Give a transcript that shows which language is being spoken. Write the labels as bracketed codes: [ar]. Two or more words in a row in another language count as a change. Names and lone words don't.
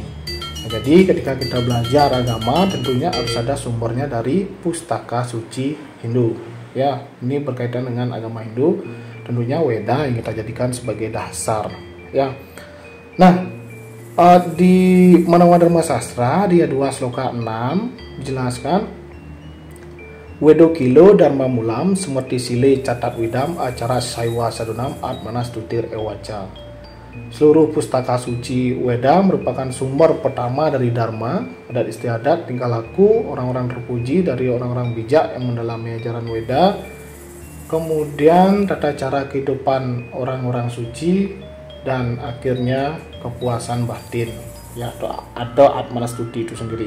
[id] Nah, jadi ketika kita belajar agama tentunya harus ada sumbernya dari pustaka suci Hindu ya. Ini berkaitan dengan agama Hindu, tentunya Weda yang kita jadikan sebagai dasar ya. Nah di Manawa Dharma Sastra dia 2 sloka 6 dijelaskan [sa] वेदोऽखिलो धर्ममूलं स्मृतिशीले च तद्विदाम् आचारश्चैव साधूनाम् आत्मनस्तुष्टिरेव च. [id] Seluruh pustaka suci Weda merupakan sumber pertama dari Dharma, adat istiadat, tingkah laku orang-orang terpuji dari orang-orang bijak yang mendalami ajaran Weda, kemudian tata cara kehidupan orang-orang suci, dan akhirnya kepuasan batin ya, atau Atmanastuti itu sendiri.